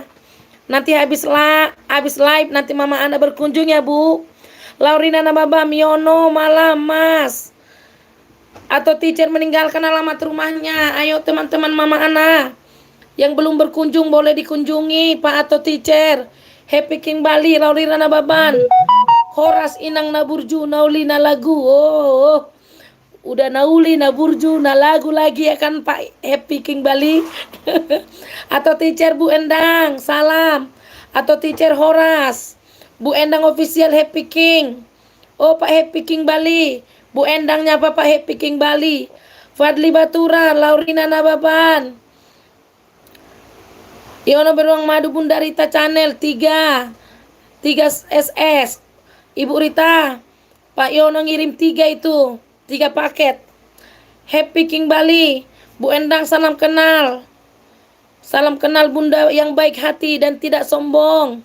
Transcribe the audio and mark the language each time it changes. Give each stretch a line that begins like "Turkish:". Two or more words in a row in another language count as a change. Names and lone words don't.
Indonesian: Nanti habis live nanti Mama Ana berkunjung ya Bu. Laurina Nababam, Yono malam Mas. Atau teacher meninggalkan alamat rumahnya. Ayo teman-teman Mama Ana Yang belum berkunjung boleh dikunjungi Pak Ato Teacher. Happy King Bali,
Batak Toba: Laurina Nababan, Horas Inang Naburju, Nauli na lagu.
Indonesian: Oh, udah
Batak Toba: nauli naburju na lagu
Indonesian: lagi ya kan Pak Happy King Bali. Atau Teacher Bu Endang, salam. Atau Teacher Horas, Bu Endang official Happy King. Oh Pak Happy King Bali, Bu Endangnya Pak Happy King Bali. Fadli Batura, Laurina Nababan. Yono Beruang Madu Bunda Rita Channel 3 SS. Ibu Rita, Pak Yono ngirim 3 itu, 3 paket. Happy King Bali, Bu Endang salam kenal. Salam kenal Bunda yang baik hati dan tidak sombong.